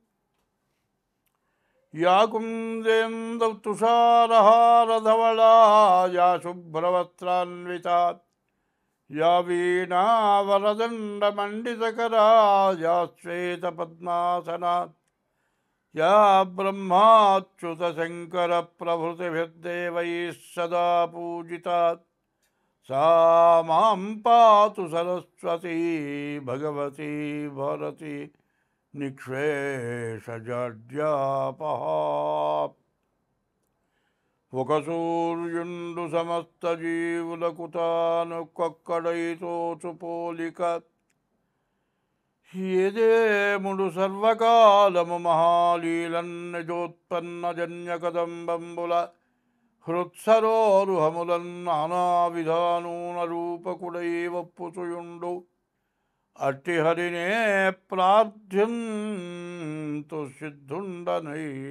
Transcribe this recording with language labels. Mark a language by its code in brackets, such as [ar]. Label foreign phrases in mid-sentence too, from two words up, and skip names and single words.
[sa] యా కుందేందుతుషారహారధవళా యా శుభ్రవస్త్రాన్వితా యా వీణావరదండమండితకరా యా శ్వేతపద్మాసనా యా బ్రహ్మాచ్యుతశంకరప్రభృతిభిర్దేవైः సదా పూజితా सा मां पातु सरस्वती भगवती भारती निःशेषजाड्यापहा. [te] ఒక సూర్యుండు సమస్త జీవులకు కొక్కడైతోచు పోలిక ఏదేముడు సర్వకాలము మహాలీలన్ నిజోత్పన్న జన్య కదంబంబుల హృత్సరోరుహములన్ నానా విధానూన రూపకుడై వప్పుచుయుండు అట్టి హరినే ప్రార్థ్యంతు సిద్ధుండనై.